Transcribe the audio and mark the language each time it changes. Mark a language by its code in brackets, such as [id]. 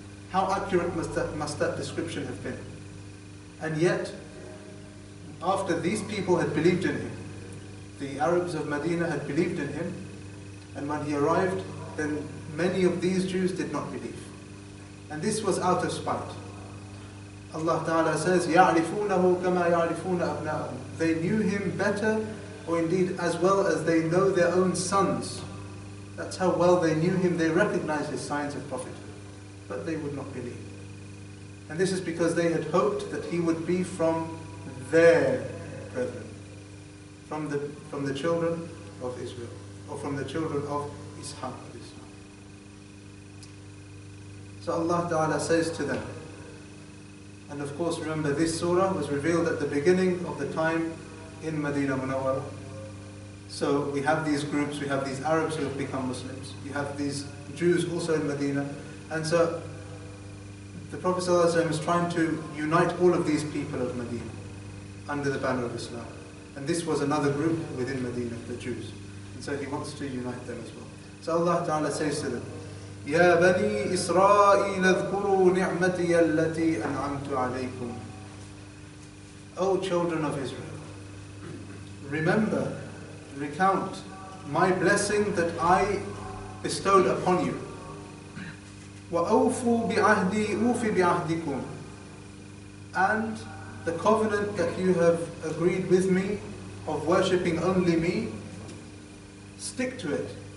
[en] How accurate must that description have been? And yet, after these people had believed in him, the Arabs of Medina had believed in him, and when he arrived, then many of these Jews did not believe. And this was out of spite. Allah Ta'ala says, [ar] يَعْرِفُونَهُ كَمَا يَعْرِفُونَ أَبْنَاءَهُمْ. [en] They knew him better, or indeed as well as they know their own sons. That's how well they knew him. They recognized his signs of prophethood, but they would not believe. And this is because they had hoped that he would be from their brethren, from the children of Israel, or from the children of Ishaq. So Allah Ta'ala says to them, and of course remember this surah was revealed at the beginning of the time in Medina Munawwara. So we have these groups, we have these Arabs who have become Muslims, you have these Jews also in Medina, and so the Prophet ﷺ is trying to unite all of these people of Medina under the banner of Islam. And this was another group within Medina, the Jews. And so he wants to unite them as well. So Allah Ta'ala says to them, [ar] يَا بَنِي إِسْرَائِيلَ اذْكُرُوا نِعْمَتِيَ الَّتِي أَنْعَمْتُ عَلَيْكُمْ. [en] O children of Israel, remember, recount my blessing that I bestowed upon you. [ar] وَأَوْفُوا بِعَهْدِي أُوفِ بِعَهْدِكُمْ. [en] And the covenant that you have agreed with me of worshipping only me, stick to it.